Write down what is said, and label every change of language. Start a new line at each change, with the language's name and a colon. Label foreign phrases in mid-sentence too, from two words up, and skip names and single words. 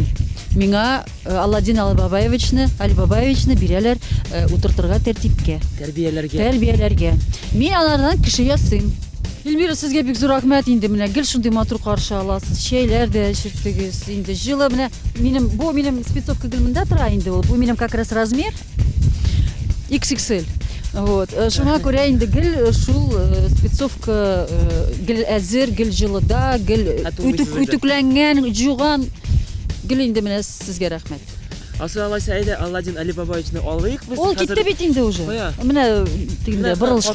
Tatar: Миңа Аладдин Али Бабаевичны бирәләр утыртырга тәртипкә. Тәрбияләргә. Мин алардан кеше ясыйм. Эльмира, сезгә бик зур рәхмәт инде. Менә гел шундый матур каршы аласыз. Чәйләр дә эчерттегез. Инде җылы менә минем спецовка гел монда тора инде ул. Бу минем
Russian: как раз размер XXL. Вот.
Tatar: Шуңа күрә инде гел шул спецовка гел әзер, гел җылыда, гел үтүкләнгән, җуган. Гел инде менә сезгә рәхмәт. Асы алайса әйдә Аладдин Али Бабаевичны алыйк без. Ул китте бит инде уже. Кая? Менә тигендә борылышка.